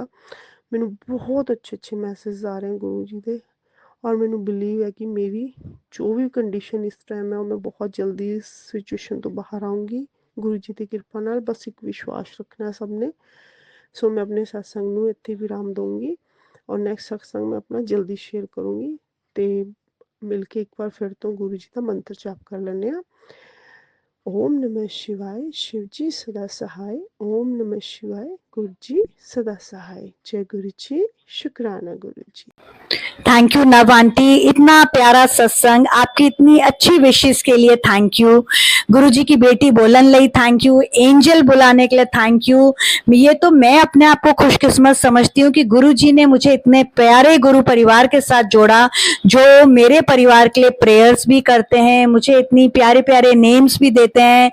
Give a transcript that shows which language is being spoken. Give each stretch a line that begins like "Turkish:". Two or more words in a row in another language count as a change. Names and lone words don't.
Punjabi: ਮੈਨੂੰ ਬਹੁਤ ਅੱਛੇ ਅੱਛੇ ਮੈਸੇਜ ਆ ਰਹੇ ਗੁਰੂ ਜੀ ਦੇ, ਔਰ ਮੈਨੂੰ ਬਿਲੀਵ ਹੈ ਕਿ ਮੇਰੀ ਜੋ ਵੀ ਕੰਡੀਸ਼ਨ ਇਸ ਟਾਈਮ ਹੈ ਉਹ ਮੈਂ ਬਹੁਤ ਜਲਦੀ ਇਸ ਸਿਚੁਏਸ਼ਨ ਤੋਂ ਬਾਹਰ ਆਊਂਗੀ ਗੁਰੂ ਜੀ ਦੀ ਕਿਰਪਾ ਨਾਲ। ਬਸ ਇੱਕ ਵਿਸ਼ਵਾਸ ਰੱਖਣਾ ਸਭ ਨੇ। ਸੋ ਮੈਂ ਆਪਣੇ ਸਤਸੰਗ ਨੂੰ ਇੱਥੇ ਵਿਰਾਮ ਦਊਂਗੀ ਔਰ ਨੈਕਸਟ ਸਤਸੰਗ ਮੈਂ ਆਪਣਾ ਜਲਦੀ ਸ਼ੇਅਰ ਕਰੂੰਗੀ। ਤੇ ਮਿਲ ਕੇ ਇੱਕ ਵਾਰ ਫਿਰ ਤੋਂ ਗੁਰੂ ਜੀ ਦਾ ਮੰਤਰ ਜਾਪ ਕਰ ਲੈਂਦੇ ਹਾਂ।
Hindi: ओम नमः शिवाय, शिव जी सदा सहाय। ओम नमः शिवाय, गुरु जी सदा सहाय। जय गुरु जी, शुक्राना गुरु जी।
English: Thank you
Hindi: नव आंटी, इतना प्यारा सत्संग, आपकी इतनी अच्छी विशेष के लिए
English: thank you.
Hindi: गुरु जी की बेटी
Punjabi: ਬੋਲਣ ਲਈ
English: thank you,
Hindi: एंजल बुलाने के लिए
English: thank you.
Hindi: ये तो मैं अपने आप को खुशकिस्मत समझती हूँ कि गुरु जी ने मुझे इतने प्यारे गुरु परिवार के साथ जोड़ा, जो मेरे परिवार के लिए प्रेयर्स भी करते हैं, मुझे इतनी प्यारे प्यारे नेम्स भी देते हैं।